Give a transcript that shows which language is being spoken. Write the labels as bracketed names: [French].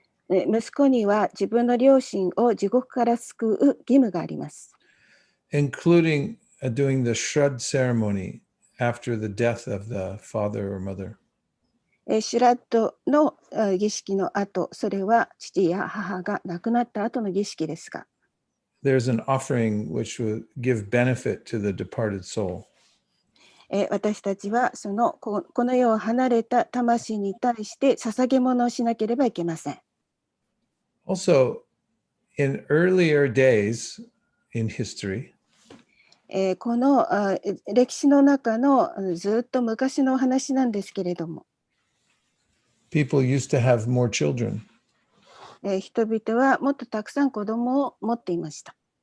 [Japanese] 息子には自分の両親を地獄から救う義務があります。 [English] Including doing the Shrad ceremony after the death of the father or mother. [Japanese] シュラッドの儀式の後、それは父や母が亡くなった後の儀式ですが、 [English] There's an offering which will give benefit to the departed soul. [Japanese] 私たちはこの世を離れた魂に対して捧げ物をしなければいけません。 [English] Also, in earlier days in history, [Japanese] この歴史の中のずっと昔のお話なんですけれども、 [English] people used to have more children [Japanese] 人々はもっとたくさん子供を持っていました。